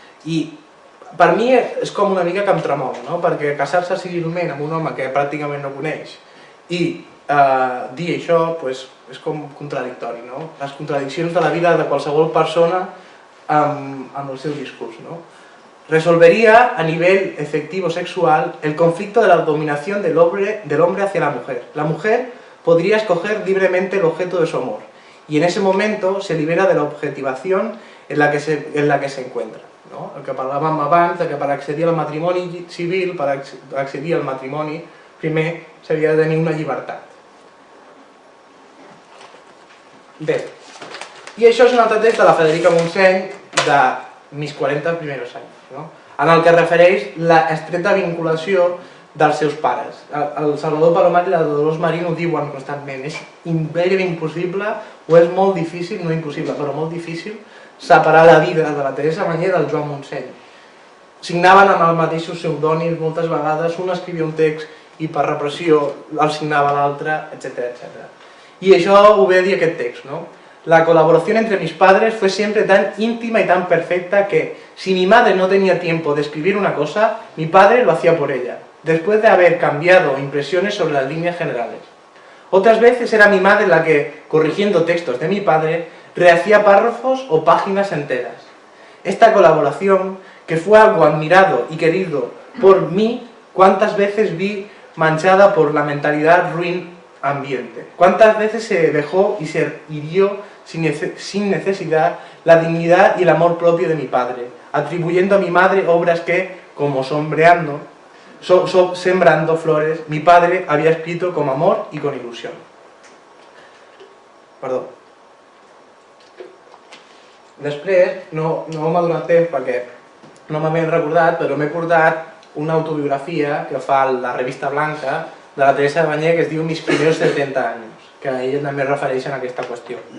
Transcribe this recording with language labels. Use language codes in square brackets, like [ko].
[ca] I per mi és com una mica que em tremol, perquè casar-se civilment amb un home que pràcticament no coneix i dir això és com contradictori. Les contradiccions de la vida de qualsevol persona amb el seu discurs. [es] Resolvería a nivel efectivo sexual el conflicto de la dominación del hombre hacia la mujer. La mujer podría escoger libremente el objeto de su amor y en ese momento se libera de la objetivación en la que se encuentra. [ca] El que parlàvem abans, que per accedir al matrimoni civil, per accedir al matrimoni, primer s'havia de tenir una llibertat. Bé, i això és un altre text de la Federica Montseny de Mis 40 primeros años, en el que refereix l'estreta vinculació dels seus pares. El Salvador Palomar i la Dolors Marín ho diuen constantment, és gairebé impossible, o és molt difícil, no impossible, però molt difícil, separar la vida de la Teresa Mañé del Joan Montseny. Signaven amb els mateixos pseudònims moltes vegades, un escrivia un text i per repressió el signava l'altre, etc. I això ho ve a dir aquest text, [es] La colaboración entre mis padres fue siempre tan íntima y tan perfecta que, si mi madre no tenía tiempo de escribir una cosa, mi padre lo hacía por ella, después de haber cambiado impresiones sobre las líneas generales. Otras veces era mi madre la que, corrigiendo textos de mi padre, rehacía párrafos o páginas enteras. Esta colaboración, que fue algo admirado y querido por mí, cuántas veces vi manchada por la mentalidad ruin ambiente. Cuántas veces se dejó y se hirió sin necesidad la dignidad y el amor propio de mi padre, atribuyendo a mi madre obras que, como sombreando, sembrando flores. Mi padre había escrito con amor y con ilusión. [ca] Perdó. Després, no m'ha donat temps perquè no m'ha ben recordat, però m'he portat una autobiografia que fa la revista Blanca de la Teresa Banyer que es diu Mis primeros 70 anys, que ella també es refereix a aquesta qüestió.